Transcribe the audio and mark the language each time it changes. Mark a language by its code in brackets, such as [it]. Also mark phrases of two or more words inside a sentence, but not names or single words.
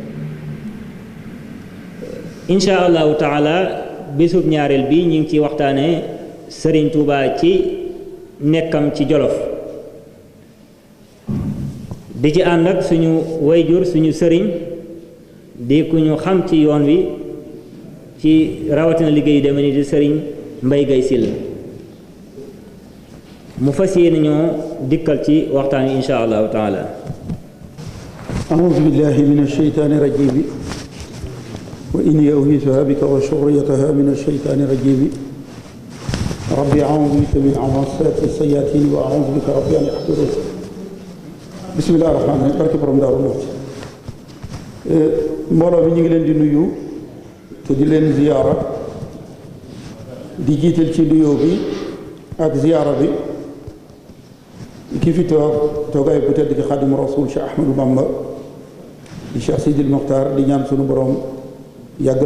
[ar] إن شاء الله تعالى [wo] bésub ñaareel bi ñu ngi ci waxtaane Sëriñ Tuubaa ci nekkam ci Jolof di ci ànd ak suñu wayjur suñu sëriñ di ku ñu xam ci yoon wi ci rawatina liggéey yu deme ni di Sëriñ Mbay Gay Sil mu fas yéene ñoo dikkal ci waxtaan wi [ar] إن شاء الله تعالى أعوذ بالله من الشيطان الرجيم وإني أعيذها بك وذريتها من الشيطان الرجيم ربي أعوذ بك من همزات الشياطين وأعوذ بك ربي أن يحضرون بسم الله الرحمن الرحيم [wo] barke borom Daaru Muxti mbooloo mi ñu ngi leen di nuyu te di leen ziyaara di jiital ci nuyoo bi ak ziyaara bi ki fi toogaay bu tedd ki Xaadimu Rasuul Cheikh Ahmadou Bamba di Cheikh Sidil Mokhtar di ñaan sunu borom yàggal